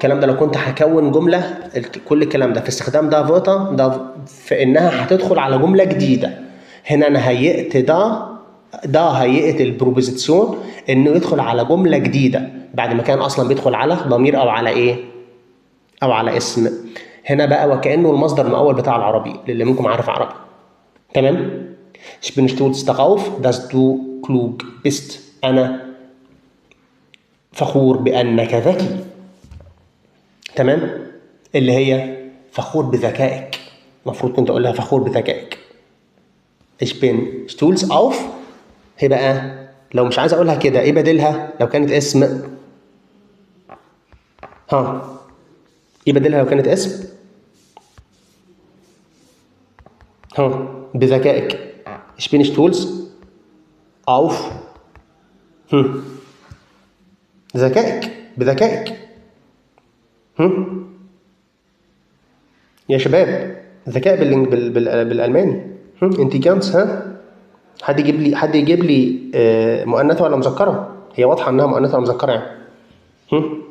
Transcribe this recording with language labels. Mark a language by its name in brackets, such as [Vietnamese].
[Arabic] الكلام ده لو كنت هكون جملة، كل الكلام ده في استخدام ده فوتا ده في إنها هتدخل على جملة جديدة. هنا أنا هيئت ده هيئت البروبوزيسيون إنه يدخل على جملة جديدة بعد ما كان أصلا بيدخل على ضمير أو على إيه؟ أو على اسم. هنا بقى وكأنه المصدر المؤول بتاع العربي للي منكم عارف عربي. تمام؟ [German] Ich bin stolz darauf, dass du klug bist. [Arabic] أنا فخور بأنك ذكي. تمام؟ اللي هي فخور بذكائك. المفروض كنت أقول لها فخور بذكائك. [German] Ich bin stolz auf. [Arabic] هي بقى لو مش عايز أقولها كده إيه بدلها لو كانت اسم؟ إيه بدلها لو كانت اسم؟ بذكائك. [German] Ich bin stolz auf [Arabic] ذكائك، بذكائك. يا شباب ذكاء بالألماني انتيجانس. حد يجيب لي مؤنثة ولا مذكرة؟ هي واضحة انها مؤنثة ولا مذكرة يعني.